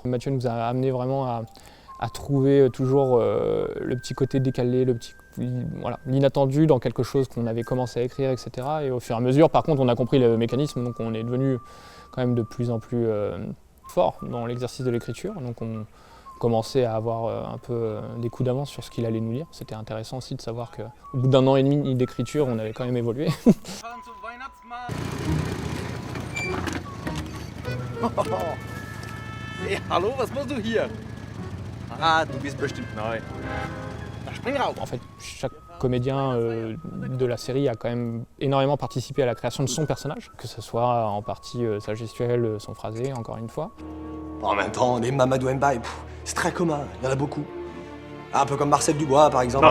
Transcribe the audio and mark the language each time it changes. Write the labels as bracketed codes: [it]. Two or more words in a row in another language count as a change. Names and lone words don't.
[fr] Mathieu nous a amené vraiment à trouver toujours le petit côté décalé, l'inattendu dans quelque chose qu'on avait commencé à écrire, etc. Et au fur et à mesure, par contre, on a compris le mécanisme, donc on est devenu quand même de plus en plus fort dans l'exercice de l'écriture. Donc on commençait à avoir un peu des coups d'avance sur ce qu'il allait nous lire. C'était intéressant aussi de savoir qu'au bout d'un an et demi d'écriture, on avait quand même évolué. [de] Hey, hallo, was machst du hier? Ah, du bist bestimmt neu. Na, spring rauf. [fr] En fait, chaque comédien de la série a quand même énormément participé à la création de son personnage, que ce soit en partie sa gestuelle, son phrasé, encore une fois. En même temps, des Mamadou Mbaye, c'est très commun, il y en a beaucoup. Un peu comme Marcel Dubois, par exemple.